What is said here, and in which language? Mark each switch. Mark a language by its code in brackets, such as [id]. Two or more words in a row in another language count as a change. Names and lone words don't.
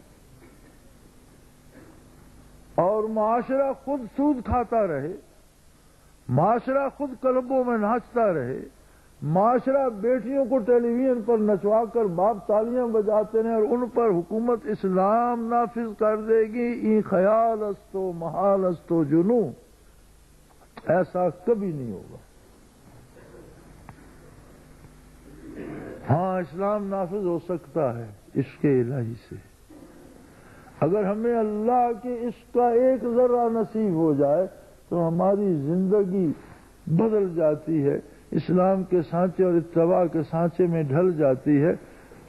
[ur] اور معاشرہ خود سود کھاتا رہے، معاشرہ خود کلبوں میں ناچتا رہے، معاشرہ بیٹیوں کو ٹیلی ویژن پر نچوا کر باپ تالیاں بجاتے رہے اور ان پر حکومت اسلام نافذ کر دے گی. [fa] ای خیال است و محال است و جنو، [ur] ایسا کبھی نہیں ہوگا. ہاں، اسلام نافذ ہو سکتا ہے عشق الہی سے. اگر ہمیں اللہ کے عشق کا ایک ذرہ نصیب ہو جائے تو ہماری زندگی بدل جاتی ہے، اسلام کے سانچے اور اتباع کے سانچے میں ڈھل جاتی ہے.